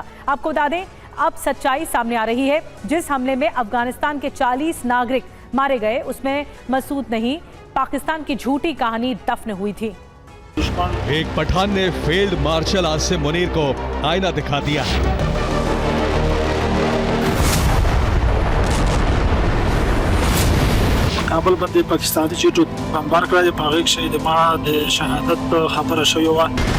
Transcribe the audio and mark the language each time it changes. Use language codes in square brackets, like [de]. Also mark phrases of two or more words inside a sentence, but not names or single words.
[hi] आपको बता दें, अब सच्चाई सामने आ रही है। जिस हमले में अफगानिस्तान के 40 नागरिक मारे गए, उसमें मसूद नहीं, पाकिस्तान की झूठी कहानी दफन हुई थी। एक पठान ने फील्ड मार्शल आसिम मुनीर को आईना दिखा दिया। [ps] کابل باندې پاکستاني چې بمبار کړی په هغه کې د ما د شهادت خبره شوې وه।